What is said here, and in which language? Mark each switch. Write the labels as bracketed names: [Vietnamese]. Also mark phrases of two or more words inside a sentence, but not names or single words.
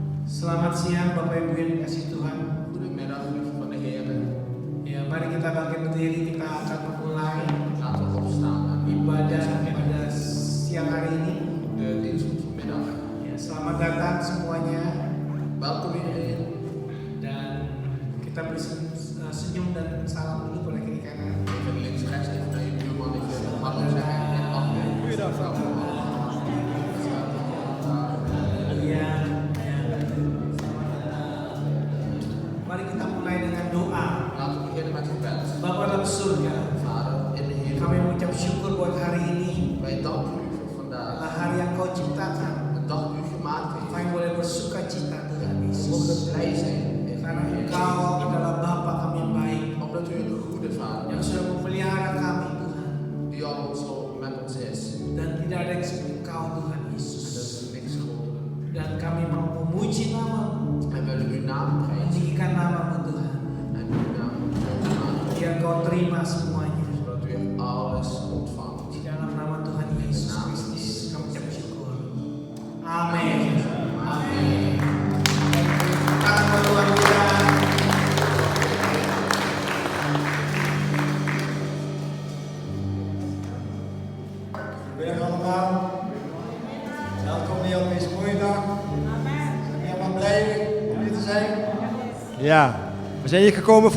[Indonesian] Selamat siang Bapak Ibu yang dikasihi Tuhan. [Dutch] Goedemiddag, lieve van de Heer. [Indonesian] Ya, mari kita bangkit berdiri, kita akan memulai [Dutch] Laten we opstaan en [Indonesian] ibadah pada siang hari ini. [Dutch] de dienst van vanmiddag. [Indonesian] Ya, selamat datang semuanya [Dutch] Welkom iedereen. [Indonesian] dan kita beri senyum dan salam dulu pada kiri kanan. [Dutch] Even links, rechts, even naar je buurman, even hallo zeggen en afnemen. Goeiedag. [Indonesian] Ya, ya. Mari kita mulai dengan doa. [Dutch] Laten we beginnen met gebed. [Indonesian] Bapa dalam surga, [Dutch] Vader in de Heer, [Indonesian] kami mengucap syukur buat hari ini, [Dutch] wij danken u voor vandaag. [Indonesian] adalah hari yang Kau ciptakan. [Dutch] Een dag die u gemaakt heeft. [Indonesian] Kami boleh bersuka cita Tuhan [Dutch] We [Indonesian] Yesus. [Dutch] mogen blij zijn in [Indonesian] Karena [Dutch] u. [Indonesian] Engkau adalah Bapa kami yang baik, [Dutch] Omdat u een goede Vader [Indonesian] yang [Dutch] bent, [Indonesian] sudah memelihara kami Tuhan. [Dutch] die al zo met ons is. [Indonesian] Dan tidak ada yang seperti Engkau Tuhan [Dutch] En dat [Indonesian] Yesus. [Dutch] is niks groter. [Indonesian] Dan kami mau memuji nama-Mu, [Dutch] En willen uw naam prijzen. [Indonesian] meninggikan nama-Mu Tuhan. [Dutch] En uw naam maken. [Indonesian] Biar Kau terima semuanya. [Dutch] Zodat u alles ontvangt. [Indonesian] Di dalam nama Tuhan Yesus Kristus kami ucap syukur. Amin. Amin. Tangan buat Tuhan kita. [Dutch] Goedemiddag allemaal. Welkom weer op deze mooie dag. Zijn we helemaal blij om hier te zijn? Ja, we zijn hier gekomen.